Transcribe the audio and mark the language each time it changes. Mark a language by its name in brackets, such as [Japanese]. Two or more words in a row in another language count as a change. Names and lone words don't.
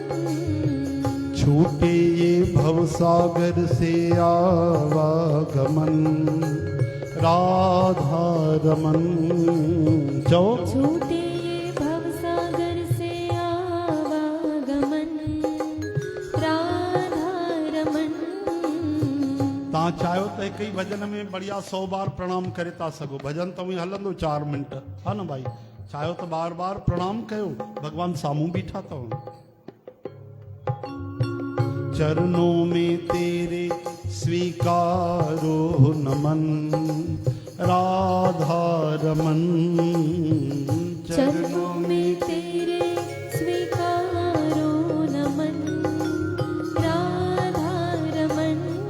[Hindi] छूटे ये भवसागर से आवागमन, राधा रमन। जो छूटे ये भवसागर से आवागमन, राधा रमन। [Sindhi] तव्हां चाहियो त हिकु ई भॼन में बढ़िया 100 बार प्रणाम करे था सघो। भॼन त उहे हलंदो 4 मिंट, हा न भाई? चाहियो त बार बार प्रणाम कयो, भॻवान साम्हूं बीठा अथव। [Hindi] चरणों में तेरे स्वीकारो नमन, राधा रमन। चरणों में तेरे स्वीकारो नमन, राधा रमन।